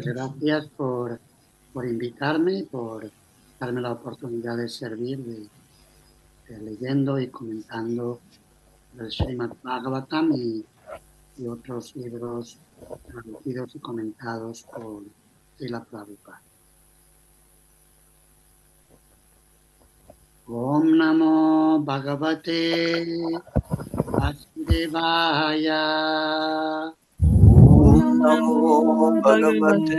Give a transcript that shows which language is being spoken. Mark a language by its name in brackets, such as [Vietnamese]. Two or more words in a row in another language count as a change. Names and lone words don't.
[Spanish] Krishna. gracias por invitarme, por darme la oportunidad de servir, leyendo y comentando el Srimad Bhagavatam y otros libros traducidos y comentados por Srila Prabhupada. [Sanskrit] ओं नमो भगवते वासुदेवाय. Om Om Namo Namo Bhagavate